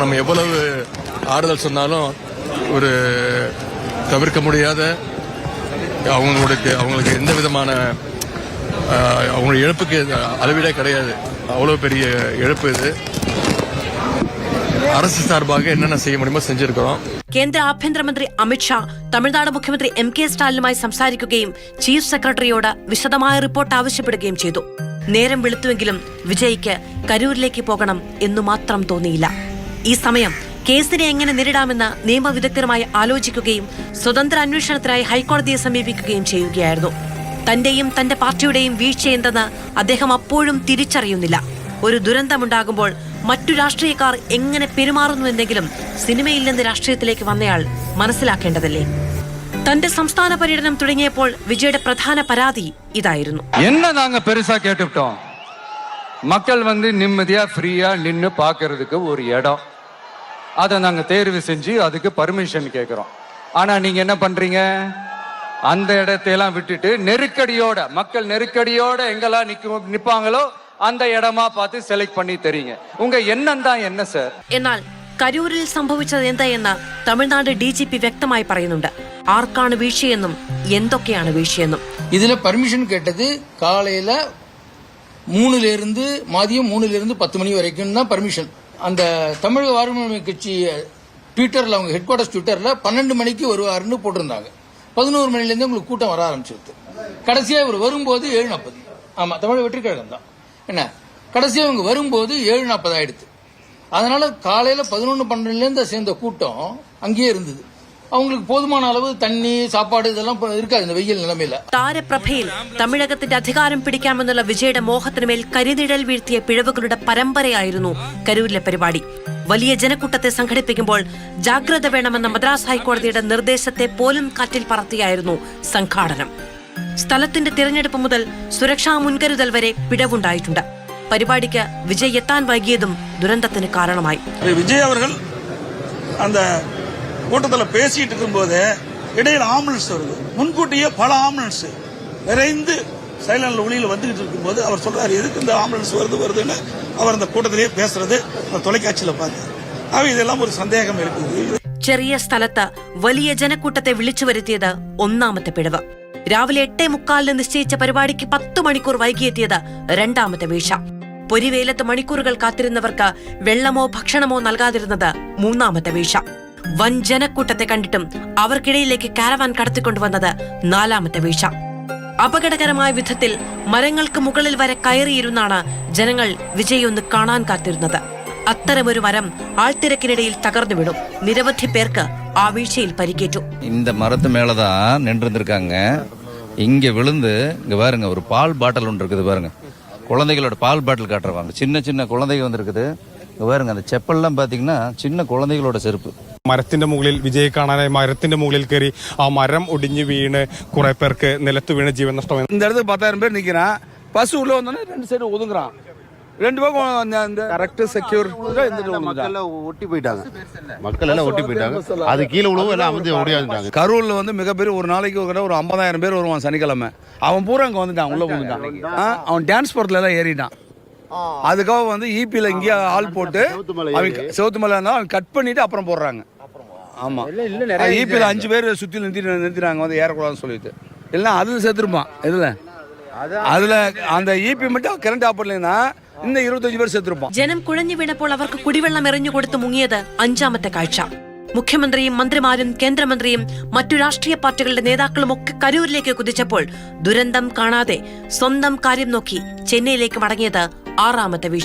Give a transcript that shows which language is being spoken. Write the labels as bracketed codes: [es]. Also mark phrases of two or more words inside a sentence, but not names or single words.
[ta] நம்ம எவ்வளவு ஆறுதல் சொன்னாலும் ஒரு தவிர்க்க முடியாத அவங்களுக்கு எந்த விதமான அவங்களுடைய இழப்புக்கு அளவீடே கிடையாது. அவ்வளவு பெரிய இழப்பு இது. அரசு சார்பாக என்னென்ன செய்ய முடியுமோ செஞ்சிருக்கிறோம். [ml] കേന്ദ്ര ആഭ്യന്തരമന്ത്രി അമിത്ഷാ തമിഴ്നാട് മുഖ്യമന്ത്രി എം കെ സ്റ്റാലിനുമായി സംസാരിക്കുകയും ചീഫ് സെക്രട്ടറിയോട് വിശദമായ റിപ്പോർട്ട് ആവശ്യപ്പെടുകയും ചെയ്തു. നേരം വെളുത്തുവെങ്കിലും വിജയ്ക്ക് കരൂരിലേക്ക് പോകണം എന്നു മാത്രം തോന്നിയില്ല. ഈ സമയം കേസിനെ എങ്ങനെ നേരിടാമെന്ന് നിയമവിദഗ്ധരുമായി ആലോചിക്കുകയും സ്വതന്ത്ര അന്വേഷണത്തിനായി ഹൈക്കോടതിയെ സമീപിക്കുകയും ചെയ്യുകയായിരുന്നു. തന്റെയും തന്റെ പാർട്ടിയുടെയും വീഴ്ചയെന്തെന്ന് അദ്ദേഹം അപ്പോഴും തിരിച്ചറിയുന്നില്ല. ഒരു ദുരന്തമുണ്ടാകുമ്പോൾ മറ്റു രാഷ്ട്രീയക്കാർ എങ്ങനെ പെരുമാറുന്നുവെന്നെങ്കിലും സിനിമയിൽ നിന്ന് രാഷ്ട്രീയത്തിലേക്ക് വന്നയാൾ മനസ്സിലാക്കേണ്ടതല്ലേ? തന്റെ സംസ്ഥാന പര്യടനം തുടങ്ങിയപ്പോൾ വിജയുടെ പ്രധാന പരാതി ഇതായിരുന്നു. [ta] என்ன நாங்க பெருசா கேட்டுட்டோம், மக்கள் நிம்மதியா ஃப்ரீயா நின்னு பாக்குறதுக்கு ஒரு இடம், அதை நாங்க தேர்வு செஞ்சு அதுக்கு பர்மிஷன் கேட்கிறோம். ஆனா நீங்க என்ன பண்றீங்க, அந்த இடத்தையெல்லாம் விட்டுட்டு நெருக்கடியோட, மக்கள் நெருக்கடியோட எங்கெல்லாம் நிப்பாங்களோ அந்த இடமா பார்த்து സെലക്ട് பண்ணி തരീங்க. உங்க எண்ணம் தான் என்ன சார்? [ml] എന്നാൽ കരൂരിൽ സംഭവിച്ചത് എന്തായെന്ന് തമിഴ്നാട് DGP വ്യക്തമായി പറയുന്നുണ്ട്. ആർക്കാണ് വീഴ്ചയെന്നും എന്തൊക്കെയാണ് വീഴ്ചയെന്നും. [ta] இதுல பர்மிஷன் கேட்டது காலையில 3ல இருந்து மதியம் 3ல இருந்து 10 மணி வரைக்கும் தான் பர்மிஷன். அந்த தமிழக வாழ்வுரிமை கட்சி ட்விட்டர்ல, அவங்க [en] head quarters [ta] ட்விட்டர்ல 12 மணிக்கு வருவாருன்னு போட்டிருந்தாங்க. 11 மணில இருந்து உங்களுக்கு கூட்டம் வர ஆரம்பிச்சிருது. கடைசியா இவர் வரும்போது 7:40. ஆமா, தமிழக வெற்றி கழகம் தான். என்ன கடைசி அவங்க வரும்போது 7:40 ஆயிடுது. அதனால காலையில 11-12 சேர்ந்த கூட்டம் அங்கேயே இருந்தது. அவங்களுக்கு போதுமான அளவு தண்ணி, சாப்பாடு இதெல்லாம் இருக்காது இந்த வெயில் நிலமேல. [ml] താരപ്രഭയിൽ തമിഴകത്തിന്റെ അധികാരം പിടിക്കാമെന്നുള്ള വിജയുടെ മോഹത്തിനുമേൽ കരിനിഴൽ വീഴ്ത്തിയ പിഴവുകളുടെ പരമ്പരയായിരുന്നു കരൂരിലെ പരിപാടി. വലിയ ജനക്കൂട്ടത്തെ സംഘടിപ്പിക്കുമ്പോൾ ജാഗ്രത വേണമെന്ന മദ്രാസ് ഹൈക്കോടതിയുടെ നിർദ്ദേശത്തെ പോലും കാറ്റിൽ പറത്തിയായിരുന്നു സംഘാടനം. സ്ഥലത്തിന്റെ തിരഞ്ഞെടുപ്പ് മുതൽ സുരക്ഷാ മുൻകരുതൽ വരെ പിഴവുണ്ടായിട്ടുണ്ട്. പരിപാടിക്ക് വിജയ് എത്താൻ വൈകിയതും ദുരന്തത്തിന് കാരണമായി. [ta] விஜய் அவர்கள் அந்த கூட்டத்தில் பேசிட்டு இருக்கும்போது இடையில ஆம்புலன்ஸ் வருது. முன்கூட்டியே பல ஆம்புலன்ஸ் நிறைந்து சைலண்ட்ல ஒளியில் வந்துகிட்டு இருக்கும்போது அவர் சொல்றாரு, எதுக்கு இந்த ஆம்புலன்ஸ் வருதுன்னு அவர் அந்த கூட்டத்திலேயே பேசுறது தொலைக்காட்சியில பார்த்து இதெல்லாம் ஒரு சந்தேகம் இருக்குது. [ml] ചെറിയ സ്ഥലത്ത് വലിയ ജനക്കൂട്ടത്തെ വിളിച്ചു വരുത്തിയത് ഒന്നാമത്തെ പിഴവ്. രാവിലെ 8:45 നിശ്ചയിച്ച പരിപാടിക്ക് 10 മണിക്കൂർ വൈകിയെത്തിയത് രണ്ടാമത്തെ വീഴ്ച. പൊരിവേലത്ത് മണിക്കൂറുകൾ കാത്തിരുന്നവർക്ക് വെള്ളമോ ഭക്ഷണമോ നൽകാതിരുന്നത് മൂന്നാമത്തെ വീഴ്ച. വൻ ജനക്കൂട്ടത്തെ കണ്ടിട്ടും അവർക്കിടയിലേക്ക് കാരവാൻ കടത്തിക്കൊണ്ടുവന്നത് നാലാമത്തെ വീഴ്ച. അപകടകരമായ വിധത്തിൽ മരങ്ങൾക്ക് മുകളിൽ വരെ കയറിയിരുന്നാണ് ജനങ്ങൾ വിജയ് ഒന്ന് കാണാൻ കാത്തിരുന്നത്. അത്തരമൊരു മരം ആൾത്തിരക്കിനിടയിൽ തകർന്നു വീണു. നിരവധി പേർക്ക് ആ വീഴ്ചയിൽ പരിക്കേറ്റു. [ta] இந்த மரத்து மேலதான் நின்றுருக்காங்க. இங்க விழுந்து இங்க பாருங்க, ஒரு பால் பாட்டில் ஒன்று இருக்குது பாருங்க. குழந்தைகளோட பால் பாட்டில் காட்டுறவாங்க. சின்ன சின்ன குழந்தைங்க வந்திருக்குது. இங்க பாருங்க, அந்த செப்பல்லாம் பாத்தீங்கன்னா சின்ன குழந்தைகளோட செருப்பு. [ml] മരത്തിന്റെ മുകളിൽ വിജയ് കാണാനായി മരത്തിന്റെ മുകളിൽ കയറി ആ മരം ഒടിഞ്ഞു വീണ് കുറെ പേർക്ക് നിലത്ത് വീണ് ജീവൻ നഷ്ടമായി. [ta] இந்த இடத்துக்கு 10,000 பேர் நிக்கிறான். பஸ் உள்ள வந்தோடனே 2 சைடு ஒதுங்குறான். 2 பக்கம் அந்த [en] correct secure [ta] ஒட்டி போயிட்டாங்க. மக்கள் எல்லாம் ஒட்டி போயிட்டாங்க. அது கீழே விழுவும் எல்லாம் வந்து ஓடியாந்துட்டாங்க. கரூர்ல வந்து மிகப்பெரிய ஒரு நாளைக்கு ஒரு 50,000 பேர் வருவான் சனிக்கிழமை. அவன் பூரா அங்க வந்துட்டான், உள்ள வந்துட்டான். அவன் டான்ஸ் போர்ட்ல எல்லாம் ஏறிட்டான். அதுக்காக வந்து ஈபில இங்கே ஆள் போட்டு செவுத்து மலை அவன் கட் பண்ணிட்டு அப்புறம் போடுறாங்க. ஆமா, ஈபில 5 பேர் சுத்தி நிறுத்தினாங்க வந்து ஏறக்கூடாதுன்னு சொல்லிட்டு. எல்லாம் அதுல சேர்த்துருப்பான். அதுல அந்த ஈபி மட்டும் கரண்ட் ஆப்பர்லன்னா இந்த 25 പേർ செத்துருப்பான். [ml] ജനം കുഴഞ്ഞു വീണപ്പോൾ അവർക്ക് കുടിവെള്ളം എറിഞ്ഞുകൊടുത്ത് മുങ്ങിയത് അഞ്ചാമത്തെ കാഴ്ച. മുഖ്യമന്ത്രിയും മന്ത്രിമാരും കേന്ദ്രമന്ത്രിയും മറ്റു രാഷ്ട്രീയ പാർട്ടികളുടെ നേതാക്കളും ഒക്കെ കരൂരിലേക്ക് കുതിച്ചപ്പോൾ ദുരന്തം കാണാതെ സ്വന്തം കാര്യം നോക്കി ചെന്നൈയിലേക്ക് മടങ്ങിയത് ആറാമത്തെ വീഴ്ച.